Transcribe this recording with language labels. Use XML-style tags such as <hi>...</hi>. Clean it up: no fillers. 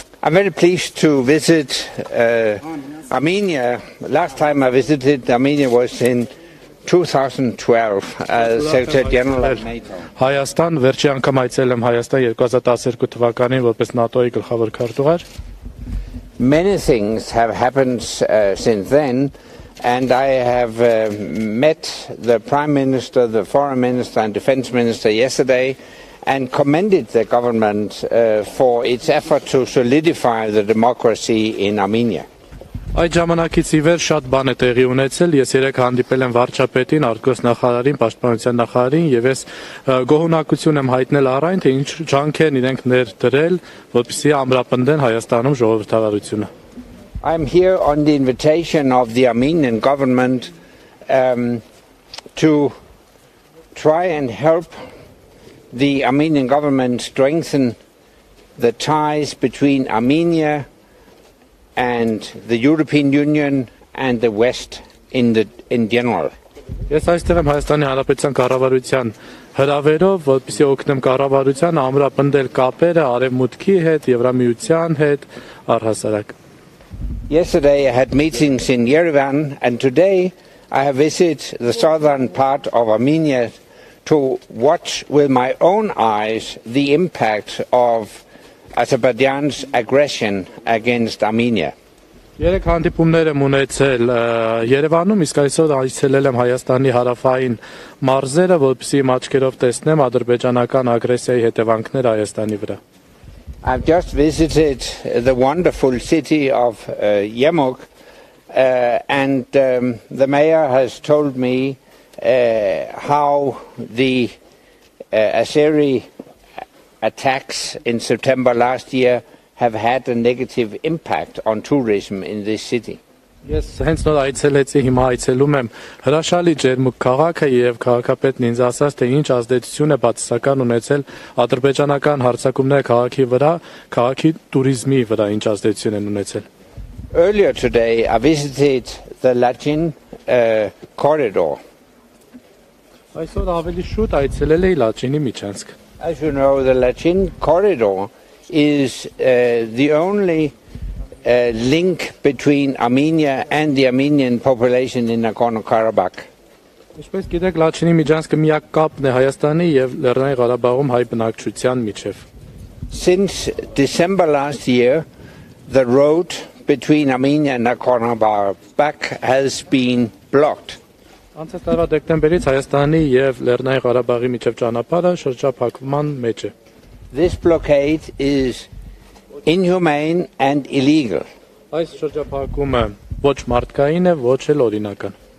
<en>I'm very pleased to visit Armenia. Last time I visited Armenia was in 2012 as Secretary General of NATO.</en> <hy>Հայաստան վերջի անգամ այցելել եմ Հայաստան 2012 թվականին որպես ՆԱՏՕ-ի գլխավոր քարտուղար.</hy> <en>Many things have happened since then, and I have met the Prime Minister, the Foreign Minister and Defense Minister yesterday and commended the government for its effort to solidify the democracy in Armenia.</en> <hy>Այդ ժամանակից ի վեր շատ բան է տեղի ունեցել, ես երեք հանդիպել եմ վարչապետին, արտգործնախարարին, պաշտպանության նախարարին եւ ես գոհունակություն եմ հայտնել առայն թե ինչ ջանքեր իրենք ներդրել, որպեսզի ամրապնդեն Հայաստանում ժողովրդավարությունը.</hy> <en>I'm here on the invitation of the Armenian government to try and help the Armenian government strengthen the ties between Armenia and the European Union and the West in general.</en> <hy>Ես այստեղ եմ Հայաստանի Հանրապետության կառավարության հրավերով, որպեսզի օգնեմ կառավարությանը ամրապնդել կապերը Արևմուտքի հետ, Եվրամիության հետ, առհասարակ.</hy> <en>Yesterday I had meetings in Yerevan, and today I have visited the southern part of Armenia to watch with my own eyes the impact of Azerbaijan's aggression against Armenia.</en> <hy>Երեք հանդիպումներ եմ ունեցել Երևանում, իսկ այսօր այցելել եմ Հայաստանի հարավային մարզերը, որպեսզի իմ աչքերով տեսնեմ ադրբեջանական ագրեսիայի հետևանքները Հայաստանի վրա.</hy> <en>I've just visited the wonderful city of Ջերմուկ, and the mayor has told me how the Azeri attacks in September last year have had a negative impact on tourism in this city.</en> <hy>Ես հենց նոր այցելեցի, հիմա այցելում եմ հրաշալի Ջերմուկ քաղաքը եւ քաղաքապետն ինձ ասաց, թե ինչ ազդեցություն է բացասական ունեցել ադրբեջանական հարձակումները քաղաքի վրա, քաղաքի туриզմի վրա ինչ ազդեցություն են ունեցել.</hy> <en>Earlier today I visited the Lachin corridor.</en> <hy>Այսօր ավելի շուտ այցելել էի Լաչինի միջանցք.</hy> <en>As you know, the Lachin corridor is the only link between Armenia and the Armenian population in Nagorno-Karabakh.</en> <hy>Ինչպես գիտեք, Լաչինի միջանցքը միակ կապն է Հայաստանի եւ Լեռնային Ղարաբաղում հայ բնակչության միջև.</hy> <en>Since December last year, the road between Armenia and Nagorno-Karabakh has been blocked.</en> <hy>Անցած տարվա դեկտեմբերից Հայաստանի եւ Լեռնային Ղարաբաղի միջև ճանապարհը շրջափակման մեջ է.</hy> <en>This blockade is inhumane and illegal.</en> <hy>Այս շրջափակումը ոչ մարդկային է, ոչ էլ օրինական.</hy>